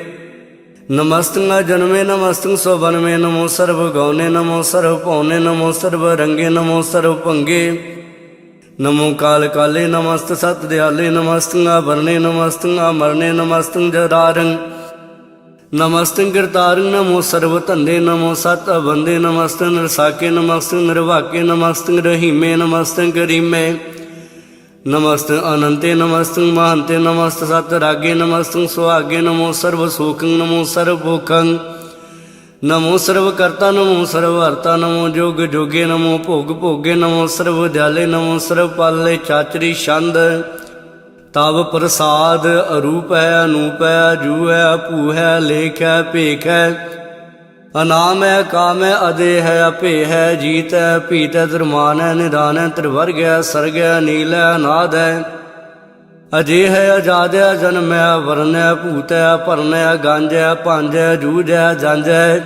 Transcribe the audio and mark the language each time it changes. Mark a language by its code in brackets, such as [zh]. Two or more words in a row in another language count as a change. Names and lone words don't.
[bra] ਨਮਸਤੁ ਜਨਮੇ ਨਮਸਤੁ ਸੋਬਨਮੇ ਨਮੋ ਸਰਬ ਗੌਨੇ ਨਮੋ ਸਰਬ ਭਉਨੇ ਨਮੋ ਸਰਬ ਰੰਗੇ ਨਮੋ ਸਰਬ ਭੰਗੇ ਨਮੋ ਕਾਲ ਕਾਲੇ ਨਮਸਤੁ ਸਤ ਦਿਆਲੇ ਨਮਸਤੁ ਆਭਰਨੇ ਨਮਸਤੁ ਅਮਰਨੇ ਨਮਸਤੁ ਜਰਾਰੰ ਨਮਸਤੁ ਗਿਰਤਾਰੰ ਨਮੋ ਸਰਬ ਧੰਦੇ ਨਮੋ ਸਤ ਬੰਦੇ ਨਮਸਤੁ ਨਿਰਸਾਕੇ ਨਮਸਤੁ ਨਿਰਵਾਕੇ ਨਮਸਤੁ ਰਹੀਮੇ ਨਮਸਤੁ ਕਰੀਮੇ ਨਮਸਤੁ ਅਨੰਤੇ ਨਮਸਤੁ ਮਹੰਤੇ ਨਮਸਤੁ ਸਤ ਰਾਗੇ ਨਮਸਤੁ ਸੁਹਾਗੇ ਨਮੋ ਸਰਬ ਸੋਖੰ ਨਮੋ ਸਰਬ ਭੋਖੰ नमो सर्वकर्ता नमो सर्वहर्ता नमो जोग जोगे नमो भोग भोगे नमो सर्व दयाले नमो सर्व पाले चाचरी छंद तब प्रसाद अरूप है अनूप है अजू है अभू है लेख है भेख है अनाम है काम है अदे है अपे है जीत है पीत है धर्मान है निदान है त्रिवर्ग है सर्ग है नील है अनाद है अजे है आजाद है जन्म है वर्ण है भूत है भरन है गंज है पंज है जूझ है जंज है